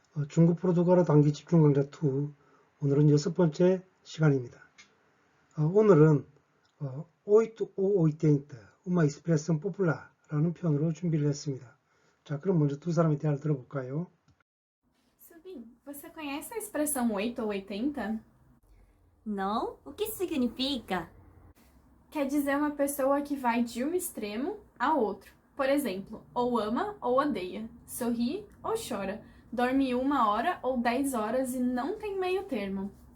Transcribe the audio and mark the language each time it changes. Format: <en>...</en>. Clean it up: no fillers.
<ko>중국 포르투갈어 단기 집중 강좌 2. 오늘은 6번째 시간입니다. 오늘은</ko> <pt>oito ou oitenta, uma expressão popular</pt> <ko>라는 표현으로 준비를 했습니다. 자, 그럼 먼저 두 사람의 대화를 들어볼까요?</ko> <pt>Subim, você conhece a expressão 8 ou 80? Não? O que significa? Quer dizer uma pessoa que vai de um extremo a outro. Por exemplo, ou ama ou odeia, sorri ou chora, dorme 1 hora ou 10 horas e não tem meio termo.</pt>